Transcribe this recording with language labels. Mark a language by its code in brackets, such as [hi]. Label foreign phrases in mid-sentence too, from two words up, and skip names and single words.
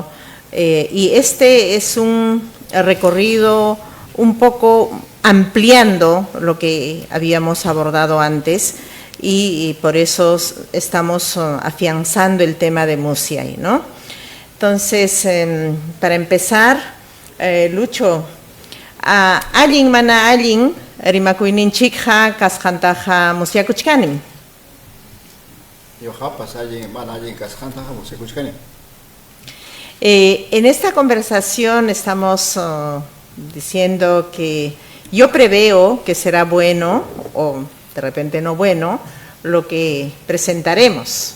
[es] Y este es un recorrido un poco ampliando lo que habíamos abordado antes y por eso estamos afianzando el tema de Musiay, ¿no? Entonces, para empezar, Lucho, [qu] allin mana allin rimakuininchikja kasjantaja musiakuchkanim. [es] En esta conversación estamos diciendo que yo preveo que será bueno o de repente no bueno lo que presentaremos.